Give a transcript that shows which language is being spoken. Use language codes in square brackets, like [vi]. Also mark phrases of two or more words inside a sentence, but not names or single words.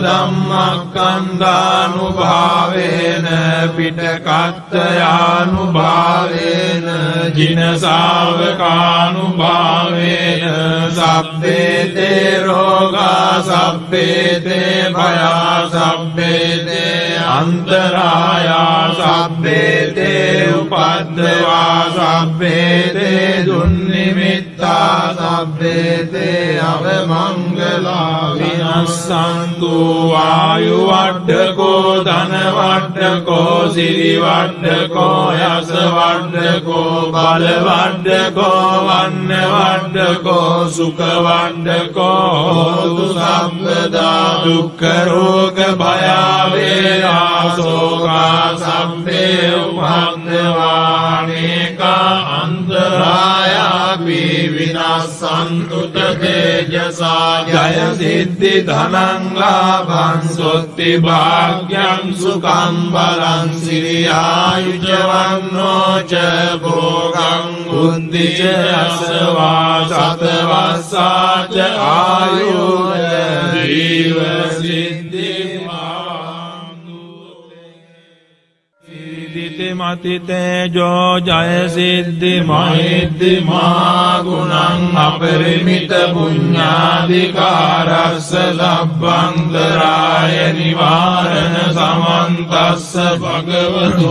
[pi] ධම්මක්ඛන්ධානුභාවේන පිටකත්තයානුභාවේන ජින ශාවකානුභාවේන සබ්බේතේ රෝගා සබ්බේතේ භයා සබ්බේතේ අන්තරායා සබ්බේතේ උපද්දවා සබ්බේතේ දුන්නිමිත්තා සබ්බේතේ අවමංගලා විනස්සන්තු ආයු වඩ්ඩකෝ ධන වඩ්ඩකෝ සිරි වඩ්ඩකෝ යස වඩ්ඩකෝ බල වඩ්ඩකෝ වන්න වඩ්ඩකෝ සුඛ වඩ්ඩකෝ හෝතු සම්පදා දුක්ඛ රෝග භය වේරා සෝකා සම්පේ උපන්දවානේකා අන්තරායාපි විනාසන්තු තේජසා ජය සිද්ධි ධනං ලාභං සොත්ති භාග්‍යං සුඛං බලං සිරියායුජවන්නෝ ච භෝගං බුද්ධි ච අසවා සතවස්සා ච ආයුර්ය ජීව සිද්ධි මතිතේජෝ ජය සිද්ධි මහිද්දි මා ගුණං අපරිමිත පුඤ්ඤාධිකාරස්ස සබ්බන්තරාය නිවාරණ සමන්තස්ස භගවතු